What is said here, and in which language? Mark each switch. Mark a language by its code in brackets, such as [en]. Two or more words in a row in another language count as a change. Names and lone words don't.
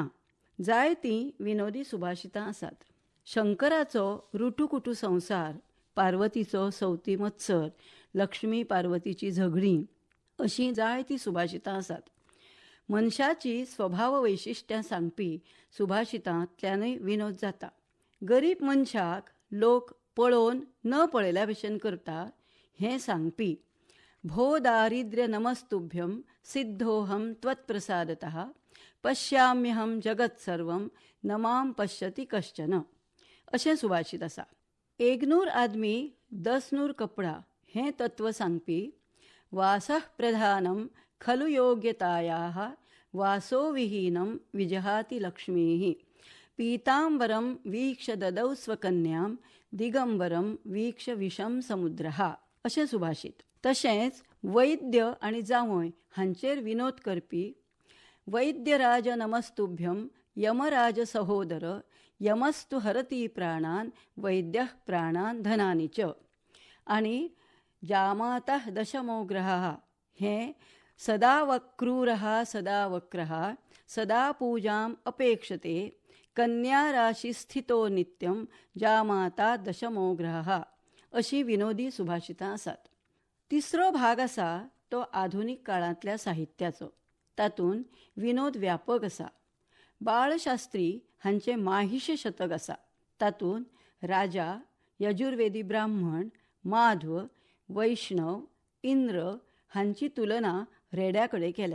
[kok] जायतीं विनोदी सुभाषितां आसात. शंकराचो रुटुकुटू संसार, पार्वतीचो सवती मत्सर, लक्ष्मी पार्वतीची झगडीं अशीं जायतीं सुभाषितां आसात. मनशाची स्वभाव वैशिश्ट्यां सांगपी सुभाषितांतल्यानूय विनोद जाता. गरीब मनशाक लोक पळोवन न पळयल्या भशेन करता हें सांगपी [sa] भो दारिद्र्य नमस्तुभ्यं सिद्धोहम त्वत्प्रसादतः पश्याम्यहम जगत सर्वं न मां पश्यति कश्चन [kok] अशें सुभाषित आसा. [hi] एकनूर आदमी 10 नूर कपडा [kok] हें तत्व सांगपी [sa] वासः प्रधानं खलु योग्यतायाः वासो विहीनं विजहाति लक्ष्मीः पीतांबरं वीक्ष ददौ स्वकन्यां दिगंबरं वीक्ष विषम समुद्रः [kok] अशें सुभाषित. तशेंच वैद्य आनी जावय हांचेर विनोद करपी [sa] वैद्यराज नमस्तुभ्यं यमराज सहोदर यमस्तु हरती प्राणान् वैद्यः प्राणान् धनानि च [kok] आनी [sa] जामातः दशमो ग्रहः [kok] हें [sa] सदा वक्रूरः सदा वक्रः सदा पूजाम् अपेक्षते कन्या राशी स्थितो नित्यं जामाता दशमो ग्रहः [kok] अशी विनोदी सुभाषितां आसात. तिसरो भाग आसा तो आधुनीक काळांतल्या साहित्याचो. तातूंत विनोद व्यापक आसा. बाळशास्त्री हांचें माहिश शतक आसा. तातूंत राजा, यजुर्वेदी ब्राह्मण, माध्व, वैष्णव, इंद्र हांची तुलना रेड्या कडेन केल्या.